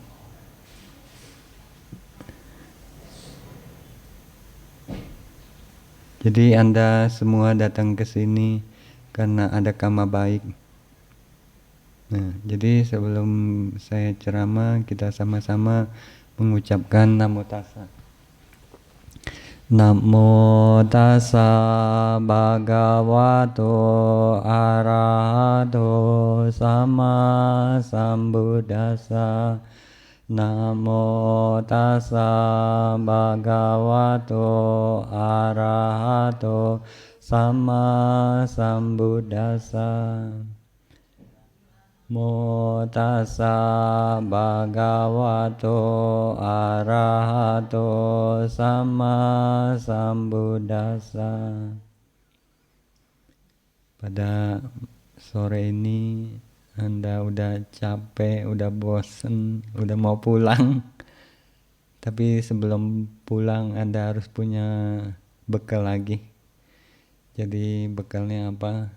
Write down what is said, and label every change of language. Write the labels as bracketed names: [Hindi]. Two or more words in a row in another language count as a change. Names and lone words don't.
[Indonesian] Jadi Anda semua datang ke sini karena ada kama baik. Nah, jadi sebelum saya ceramah, kita sama-sama mengucapkan [Pali] Namo Tassa. Namo Tassa Bhagavato Arahato Sama Sambuddhassa. Namo Tassa Bhagavato Arahato Sama Sambuddhassa. Namo tassa bhagavato arahato sama sambuddhassa. [Indonesian] Pada sore ini Anda udah capek, udah bosen, udah mau pulang. Tapi sebelum pulang Anda harus punya bekal lagi. Jadi bekalnya apa?